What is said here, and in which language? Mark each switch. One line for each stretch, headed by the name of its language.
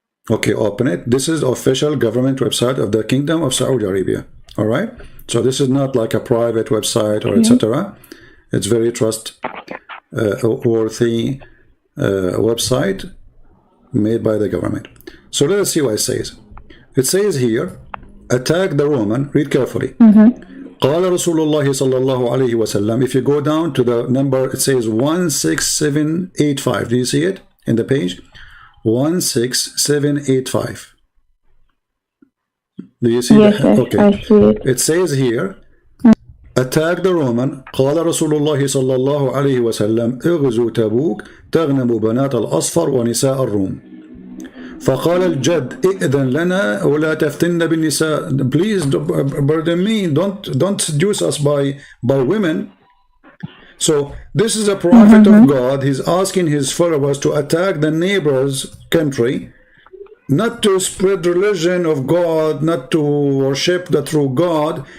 English: Okay, open it. This is the official government website of the Kingdom of Saudi Arabia. All right. So this is not like a private website or etc. It's very trustworthy website made by the government. So let us see what it says. It says here, attack the Roman. Read carefully.
Arabic: قال رسول الله صلى الله عليه وسلم.
English: If you go down to the number, it says 16785. Do you see it in the page? 16785. Do you see that? Okay. I see it. It says here, attack the Roman.
Arabic: قال رسول الله صلى الله عليه وسلم اغزوا تبوك تغنم بنات الأصفر ونساء الروم. فقال الجد ائذن لنا ولا تفتن بالنساء.
English: Please, pardon me, don't seduce us by women. So this is a prophet of God. He's asking his followers to attack the neighbor's country, not to spread religion of God, not to worship the true God.